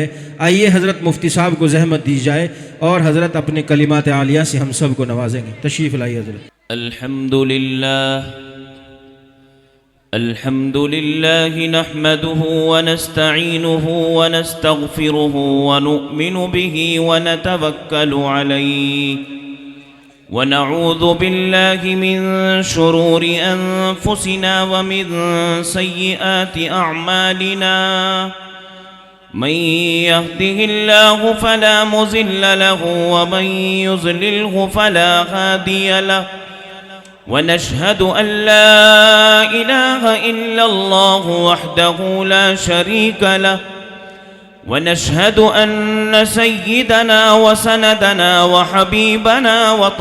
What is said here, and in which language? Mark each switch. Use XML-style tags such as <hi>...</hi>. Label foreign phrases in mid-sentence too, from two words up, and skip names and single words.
<ur>آئیے حضرت مفتی صاحب کو زحمت دی جائے اور حضرت اپنے کلمات عالیہ سے ہم سب کو نوازیں گے. تشریف لائیے حضرت.</ur> <ar>الحمد لله نحمده ونستعينه ونستغفره ونؤمن به ونتوكل عليه ونعوذ بالله من شرور أنفسنا ومن سيئات أعمالنا من يهده الله فلا مضل له ومن يضلله فلا هادي له ونشهد أن لا إله إلا الله وحده لا شريك له ونشهد أن سيدنا وسندنا وحبيبنا</ar>